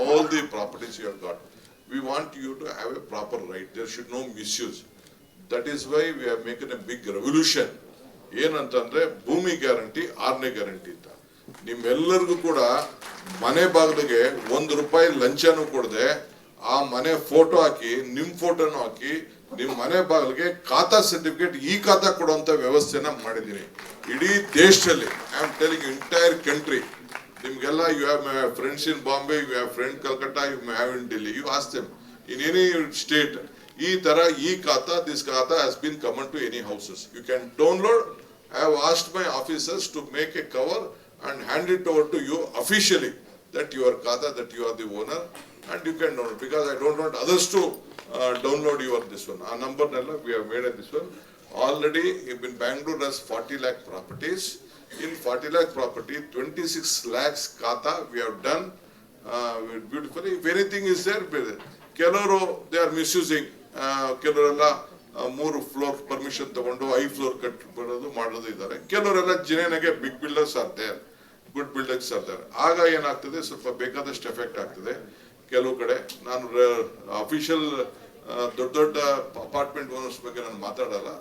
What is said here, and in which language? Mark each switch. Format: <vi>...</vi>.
<en>the properties you have got. We want you to have a proper right. There should no misuse. That is why we have making a big revolution.</en> <kn>ಏನಂತಂದ್ರೆ ಭೂಮಿ guarantee 6ನೇ guarantee ಅಂತ ನಿಮ್ಮೆಲ್ಲರಿಗೂ ಕೂಡ ಮನೆ ಬಾಗಿಲಿಗೆ ₹1 ಲಂಚನೂ ಕೊಡದೆ ಆ ಮನೆ ಫೋಟೋ ಹಾಕಿ ನಿಮ್ಮ ಫೋಟೋನು ಹಾಕಿ ನಿಮ್ಮ ಮನೆ ಬಾಗಿಲಿಗೆ ಖಾತಾ ಸರ್ಟಿಫಿಕೇಟ್ ಈ ಖಾತಾ ಕೊಡುವಂತ ವ್ಯವಸ್ಥೆನ ಮಾಡಿದ್ದೀನಿ ಇಡೀ ದೇಶದಲ್ಲಿ.</kn> <en>I am telling entire country. ನಿಮ್ಗೆಲ್ಲ you have friends in Bombay, you have friend Calcutta, you have in Delhi, you ask them in any state.</en> <kn>ಈ ತರ ಈ ಖಾತಾ,</kn> <en>This khata has been common to any houses. You can download. I have asked my officers to make a cover and hand it over to you officially that your khata, that you are the owner, and you can download, because I don't want others to download your this one. Our number we have made this one. Already in Bangalore has 40 lakh properties. In 40 lakh property, 26 lakhs khata we have done beautifully. If anything is there, ಕೆಲವರು they are misusing.</en> <kn>ಕೆಲವರೆಲ್ಲ 3 floor permission ತಗೊಂಡು 5 floor cut ಮಾಡೋದು ಇದ್ದಾರೆ. ಕೆಲವರೆಲ್ಲ ಜಿನೇನಾಗೆ big builders ಆರ್ತಾರೆ, good builders ಆರ್ತಾರೆ. ಆಗ ಏನಾಗ್ತದೆ, ಸ್ವಲ್ಪ ಬೇಕಾದಷ್ಟು ಎಫೆಕ್ಟ್ ಆಗ್ತದೆ. ಕೆಲವು ಕಡೆ ನಾನು ಅಫಿಷಿಯಲ್ ದೊಡ್ಡ ದೊಡ್ಡ ಅಪಾರ್ಟ್ಮೆಂಟ್ ಓನರ್ಸ್ ಬಗ್ಗೆ ನಾನು ಮಾತಾಡಲ್ಲ.</kn>